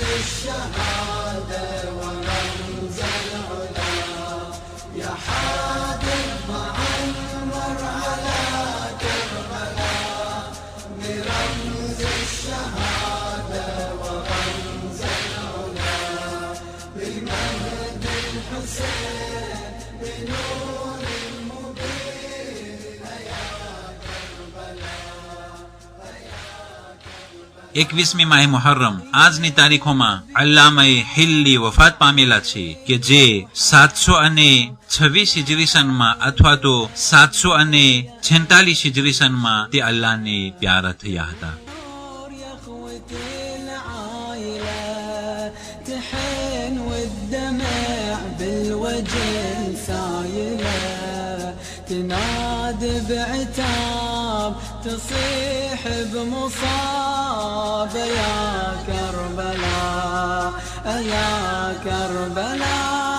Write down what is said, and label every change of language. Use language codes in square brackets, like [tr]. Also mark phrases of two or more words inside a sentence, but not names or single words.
[ar] الشهادة ورمز العلا يا حاضر معمر على كربلاء برمز الشهادة ورمز العلا بالمهد الحسين بنور المبين يا كربلاء. [gu] 21મી માહે મુહર્રમ આજની તારીખોમાં અલ્લામાએ હિલ્લી વફાત પામેલા છે કે જે 726 હિજરી સનમાં અથવા તો 746 હિજરી સનમાં તે અલ્લાહને પ્યારા થયા હતા. [ar] تنادي بعتاب تصيح بمصاب يا كربلاء يا كربلاء